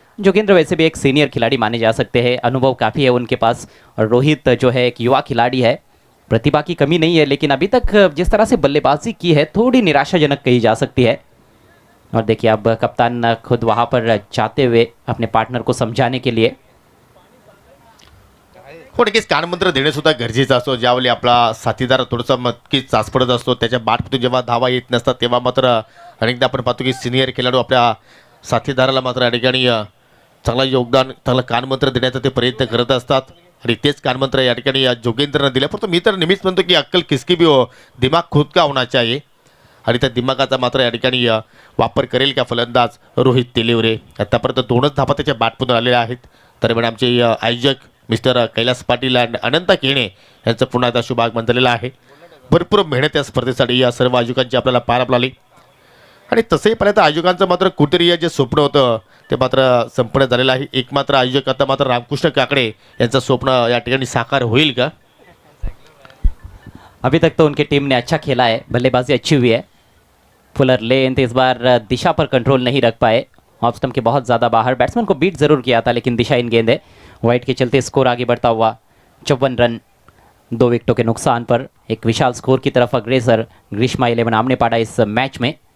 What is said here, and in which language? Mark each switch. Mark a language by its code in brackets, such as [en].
[hi] जोगेंद्र वैसे भी एक सीनियर खिलाड़ी माने जा सकते हैं, अनुभव काफ़ी है उनके पास। और रोहित जो है एक युवा खिलाड़ी है, प्रतिभा की कमी नहीं है, लेकिन अभी तक जिस तरह से बल्लेबाजी की है थोड़ी निराशाजनक कही जा सकती है। और देखिए अब कप्तान खुद वहाँ पर जाते हुए अपने पार्टनर को समझाने के लिए। [mr] हो, नक्कीच कानमंत्र देणे सुद्धा गरजेचं असतो. ज्यावेळी आपला साथीदार थोडंसं नक्कीच चाचपडत असतो, त्याच्या बाटमधून जेव्हा धावा येत नसतात तेव्हा मात्र अनेकदा आपण पाहतो की सिनियर खेळाडू आपल्या साथीदाराला मात्र या ठिकाणी चांगलं योगदान, चांगलं कानमंत्र देण्याचा ते प्रयत्न करत असतात. आणि तेच कानमंत्र या ठिकाणी जोगेंद्रनं दिलं. परंतु मी तर नेहमीच म्हणतो की [hi] अक्कल किसकी भी हो, दिमाग खुद का होना चाहिए. [mr] आणि त्या दिमागाचा मात्र या ठिकाणी वापर करेल का फलंदाज रोहित तेलीवरे. आतापर्यंत 2च धाबा त्याच्या बॅटमधून आलेल्या आहेत. दरम्यान आमचे आयोजक मिस्टर कैलास पाटील आणि अनंत केणे यांचं पुन्हा एकदा शुभागमन झालेलं आहे. भरपूर मेहनत या स्पर्धेसाठी या सर्व आयोजकांची आपल्याला पाहायला मिळाली. आणि तसंही पर्यंत आयोजकांचं मात्र कुठेतरी जे स्वप्न होतं ते मात्र संपन्न झालेलं आहे. एक मात्र आयोजक आता मात्र रामकृष्ण काकडे यांचं स्वप्न या ठिकाणी साकार होईल का? [hi] अभी तक तो उनकी टीम ने अच्छा खेला है, बल्लेबाजी अच्छी हुई है। फुलर लेंथ इस बार दिशा पर कंट्रोल नहीं रख पाए, ऑफ स्टंप के बहुत ज़्यादा बाहर। बैट्समैन को बीट ज़रूर किया था लेकिन दिशा इन गेंद है। वाइट के चलते स्कोर आगे बढ़ता हुआ 54 रन 2 विकेटों के नुकसान पर एक विशाल स्कोर की तरफ अग्रेसर ग्रीष्मा 11 आमने पाड़ा इस मैच में।